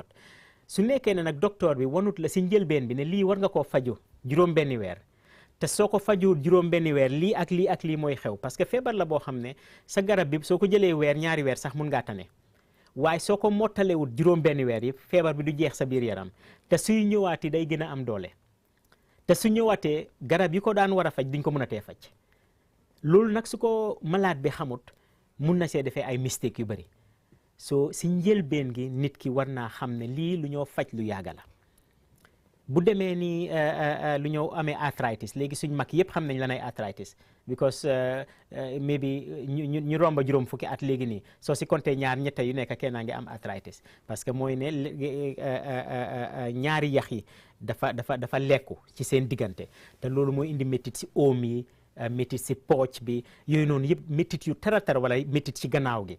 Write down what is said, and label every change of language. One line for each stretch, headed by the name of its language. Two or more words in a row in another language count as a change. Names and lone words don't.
Wolof: Su nekkee ne nag docteur bi wanut la si njëlbeen bi ne lii war nga koo faju juróom-benni weer, te soo ko fajul juróom-benni weer lii ak lii mooy xew,
French: parce que
Wolof: feebar la boo xam ne sa garab bi soo ko jëlee weer ñaari weer sax mun ngaa tane, waaye soo ko mottalewut juróom-benni weer yi feebar bi du jeex sa biir yaram, te suy ñëwaati day gën a am doole, te su ñëwaatee garab yi ko daan war a faj duñ ko mën a tee faj. Loolu nag su ko malade bi xamut mun na see defee ay mistake yu bëri. So si njëlbeen gi nit ki war naa xam ne lii lu ñoo faj lu yàgga la. Bu demee ni lu ñoo amee arthritis, léegi suñ mag yëpp xam nañ lan ay arthritis,
English: because maybe
Wolof: ñu romba juróom fukki at léegi nii soo si compté ñaar ñetta yu nekk kenn ngi am arthritis,
French: parce que
Wolof: mooy ne ñaari yax yi dafa lekku ci seen diggante, te loolu mooy indi métit si oom yi, métit si pooc bi, yooyu noonu yëpp métit yu tara wala métit ci gannaaw gi.